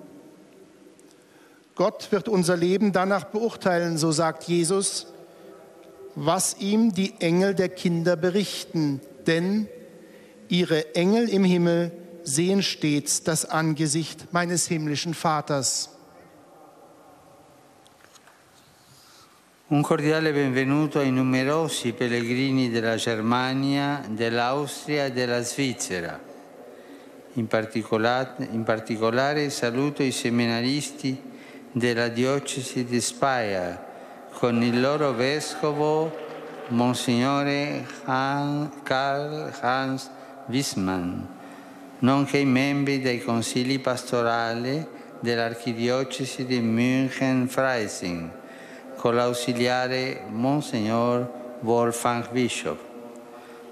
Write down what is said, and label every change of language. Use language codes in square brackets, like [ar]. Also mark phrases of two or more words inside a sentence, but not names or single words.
[de] Gott wird unser Leben danach beurteilen, so sagt Jesus, was ihm die Engel der Kinder berichten, denn ihre Engel im Himmel sehen stets das Angesicht meines himmlischen Vaters. [it] Un cordiale benvenuto ai numerosi pellegrini della Germania, dell'Austria e della Svizzera. In particolare saluto i seminaristi della diocesi di Speyer, con il loro vescovo Monsignore Karl Hans Wismann, nonché i membri dei consigli pastorali dell'archidiocesi di München-Freising, con l'ausiliare Monsignor Wolfgang Bischof.